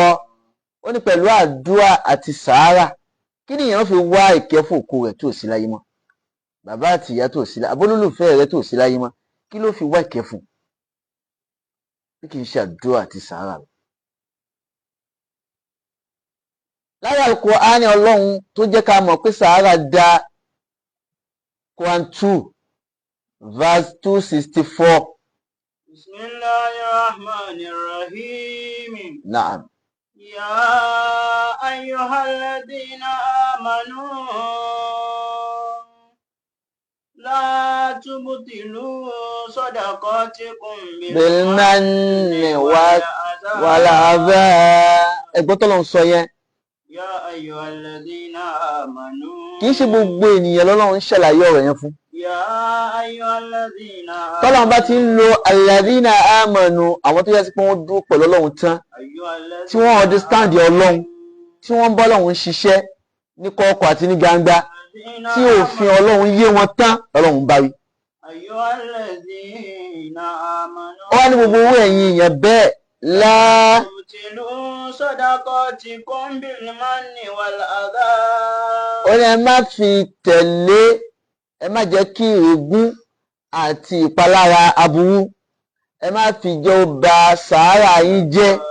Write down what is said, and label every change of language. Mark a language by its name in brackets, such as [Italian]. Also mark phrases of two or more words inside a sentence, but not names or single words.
[Yoruba] ó ní pẹ̀lú àdúrà àti sàárà. kí ni èèyàn fi wá ìkẹ́ fún òkú rẹ̀ tó sí láyé mọ́ bàbá àti ìyá tó sí láyé abólólùfẹ́ rẹ̀ tó sí láyé mọ́ kí ló fi wá ìkẹ́ fún bí kì í ṣe àdúrà àti sàárà lọ. láyé Al-Qur'ani ọlọ́run tó jẹ́ ká mọ̀ pé sàárà dá Quran 2 verse 264. [Arabic] Bismillahirrahmanirrahim. [Yoruba] Naam. [Arabic] يا أيها الذين آمنوا لا تبطلوا صدقاتكم بالمن والأذى. [Yoruba] ẹgbọ́n tó lọ sọ yẹn. [Arabic] يا أيها الذين آمنوا. [Yoruba] kì í ṣe gbogbo ènìyàn lọ́lọ́run ń ṣàlàyé ọ̀rọ̀ yẹn fún. [Arabic] يا أيها الذين آمنوا. [Yoruba] tọ́lọ́run bá ti ń lo [Arabic] الذين آمنوا [Yoruba] àwọn tó yẹ sí pé wọ́n dúró pẹ̀lú ọlọ́run tán tí wọ́n understand ọlọ́run tí wọ́n ń bá ọlọ́run ṣiṣẹ́ ní kọ̀kọ̀ àti ní gbangba tí òfin ọlọ́run yé wọn tán ọlọ́run bá wí. ó wá ní gbogbo owó ẹ̀yin èèyàn bẹ́ẹ̀ ó ní ẹ má fi tẹ̀lé ẹ má jẹ́ kí ègún àti ìpalára aburú ẹ má fi jẹ́ ó ba sàárà yín jẹ́.